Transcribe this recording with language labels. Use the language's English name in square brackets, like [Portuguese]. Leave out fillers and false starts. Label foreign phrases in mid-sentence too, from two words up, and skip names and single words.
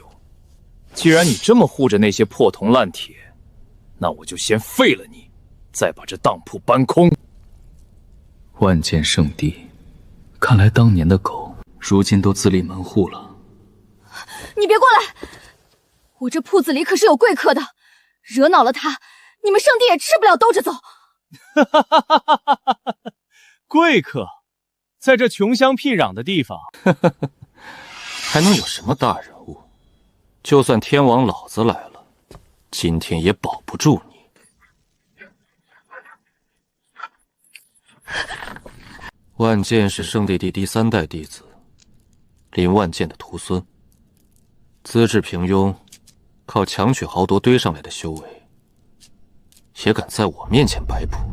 [Chinese] 既然你這麼護着那些破銅爛鐵，那我就先廢了你，再把這當鋪搬空。萬劍聖地，看來當年的狗，如今都自立門戶了。你別過來！我這鋪子裡可是有貴客的，惹惱了他，你們聖地也吃不了兜着走。貴客，在這窮鄉僻壤的地方，還能有什麼大人物？就算天王老子來了，今天也保不住你。萬劍是聖地第3代弟子，林萬劍的徒孫，資質平庸，靠強取豪奪堆上來的修為，也敢在我面前擺譜？